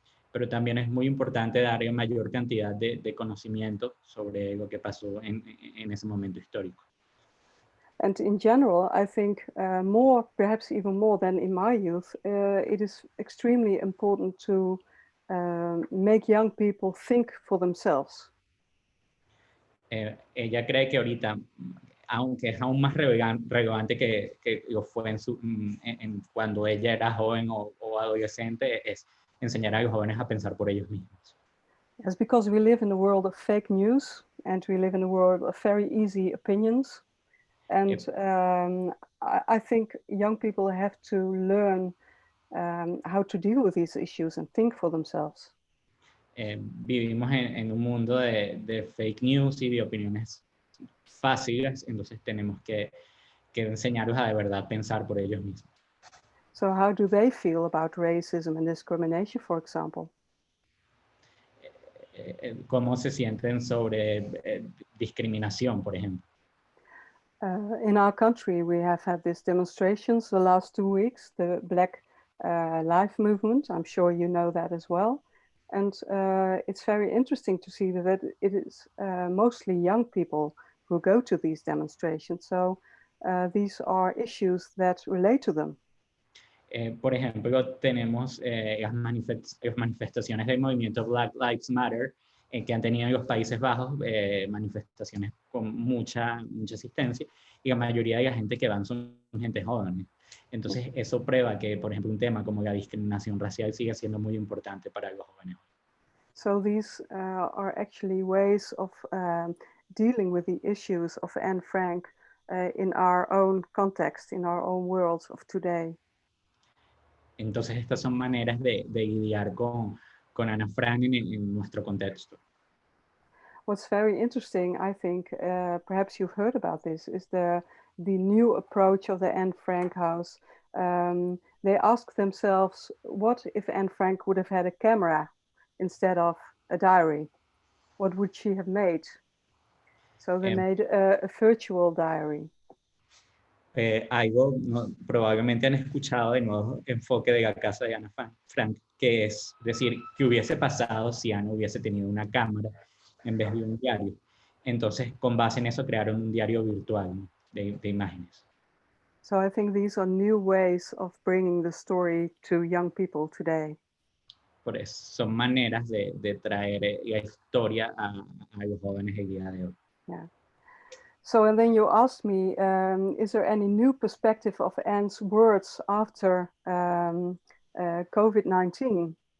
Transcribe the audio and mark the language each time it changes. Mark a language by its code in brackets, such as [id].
[es] Pero también es muy importante darle mayor cantidad de conocimiento sobre lo que pasó en ese momento histórico. [en] And in general, I think perhaps even more than in my youth, it is extremely important to make young people think for themselves. [es] Ella cree que ahorita, aunque es aún más relevante que lo fue cuando ella era joven o adolescente, es enseñar a los jóvenes a pensar por ellos mismos. [en] Yes, because we live in a world of fake news and we live in a world of very easy opinions. And I think young people have to learn how to deal with these issues and think for themselves. [es] Vivimos en un mundo de fake news y de opiniones fáciles, entonces tenemos que enseñarlos a de verdad pensar por ellos mismos. [en] So how do they feel about racism and discrimination, for example? [es] ¿Cómo se sienten sobre discriminación, por ejemplo? [en] In our country, we have had these demonstrations the last 2 weeks, the Black Lives Movement. I'm sure you know that as well. And it's very interesting to see that it is mostly young people who go to these demonstrations. So these are issues that relate to them. [es] Por ejemplo, tenemos las manifestaciones del movimiento Black Lives Matter que han tenido en los Países Bajos, manifestaciones con mucha asistencia, y la mayoría de la gente que van son gente joven. Entonces, eso prueba que, por ejemplo, un tema como la discriminación racial sigue siendo muy importante para los jóvenes. [en] So these are actually ways of dealing with the issues of Anne Frank in our own context, in our own world of today. [es] Entonces, estas son maneras de lidiar con Ana Frank en nuestro contexto. [en] What's very interesting, I think, perhaps you've heard about this, is the new approach of the Anne Frank House. They ask themselves, what if Anne Frank would have had a camera instead of a diary? What would she have made? So they made a virtual diary. [es] Algo probablemente han escuchado del nuevo enfoque de la casa de Ana Frank, que es decir, ¿qué hubiese pasado si Ana hubiese tenido una cámara en vez de un diario? Entonces, con base en eso, crearon un diario virtual, ¿no? de imágenes. [en] So I think these are new ways of bringing the story to young people today. [es] Por eso, son maneras de traer la historia a los jóvenes el día de hoy. Yeah. [en] So, and then you asked me, is there any new perspective of Anne's words after COVID-19?